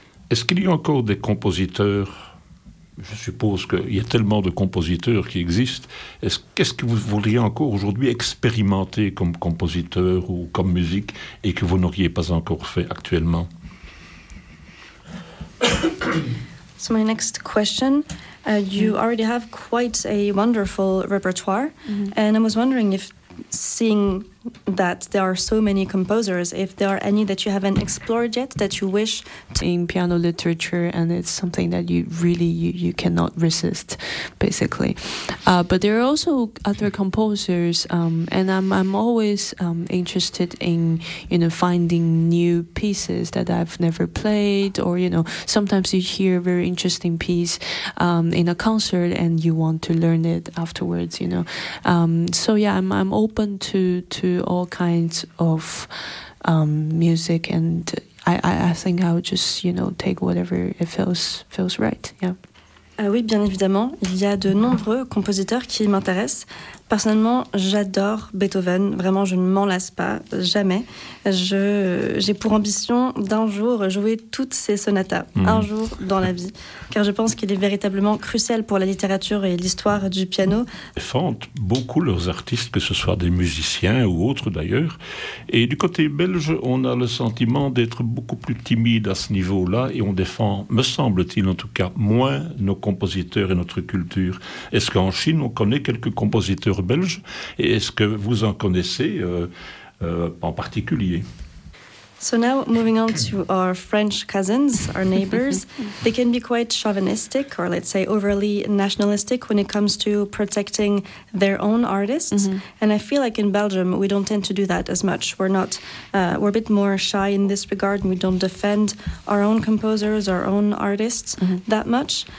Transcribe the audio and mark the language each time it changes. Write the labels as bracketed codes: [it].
[fr] Est-ce qu'il y a encore des compositeurs? Je suppose qu'il y a tellement de compositeurs qui existent. Qu'est-ce que vous voudriez encore aujourd'hui expérimenter comme compositeur ou comme musique et que vous n'auriez pas encore fait actuellement? [en] So my next question, you already have quite a wonderful repertoire, and I was wondering if, seeing that there are so many composers, if there are any that you haven't explored yet that you wish to... In piano literature, and it's something that you really, you cannot resist, basically. But there are also other composers, and I'm always interested in, you know, finding new pieces that I've never played, or, you know, sometimes you hear a very interesting piece in a concert and you want to learn it afterwards, you know. So yeah, I'm open to all kinds of music, and I think I'll just, you know, take whatever it feels right. Yeah. [fr] Oui, bien évidemment, il y a de nombreux compositeurs qui m'intéressent. Personnellement, j'adore Beethoven. Vraiment, je ne m'en lasse pas, jamais. J'ai pour ambition d'un jour jouer toutes ses sonatas, un jour dans la vie, car je pense qu'il est véritablement crucial pour la littérature et l'histoire du piano. Ils font beaucoup leurs artistes, que ce soit des musiciens ou autres d'ailleurs. Et du côté belge, on a le sentiment d'être beaucoup plus timide à ce niveau-là, et on défend, me semble-t-il en tout cas, moins nos compositeurs et notre culture. Est-ce qu'en Chine, on connaît quelques compositeurs belge, et est-ce que vous en connaissez en particulier? [en] So now moving on to our French cousins, our neighbors, they can be quite chauvinistic or let's say overly nationalistic when it comes to protecting their own artists. And I feel like in Belgium we don't tend to do that as much. We're not, we're a bit more shy in this regard, and we don't defend our own composers, our own artists that much.